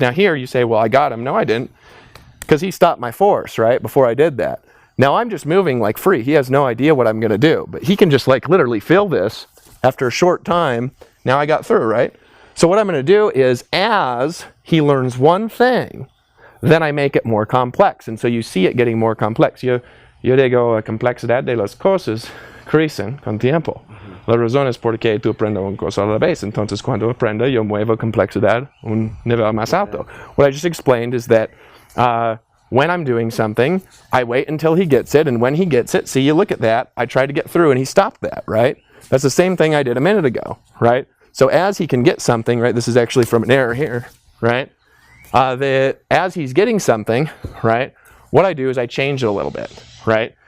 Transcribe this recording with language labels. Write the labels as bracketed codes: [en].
[en] Now here you say, well, I got him. No, I didn't, because he stopped my force, right, before I did that. Now I'm just moving like free. He has no idea what I'm going to do, but he can just like literally feel this after a short time. Now I got through, right? So what I'm going to do is as he learns one thing, then I make it more complex. And so you see it getting more complex. [es] Yo digo, la complexidad de las cosas crecen con tiempo. La razón es porque tú aprendes una cosa a la vez. Entonces, cuando aprenda, yo muevo complexidad un nivel más alto. [en] What I just explained is that when I'm doing something, I wait until he gets it, and when he gets it, see, you look at that, I try to get through, and he stopped that, right? That's the same thing I did a minute ago, right? So as he can get something, right, this is actually from an error here, right? As he's getting something, right, what I do is I change it a little bit, right?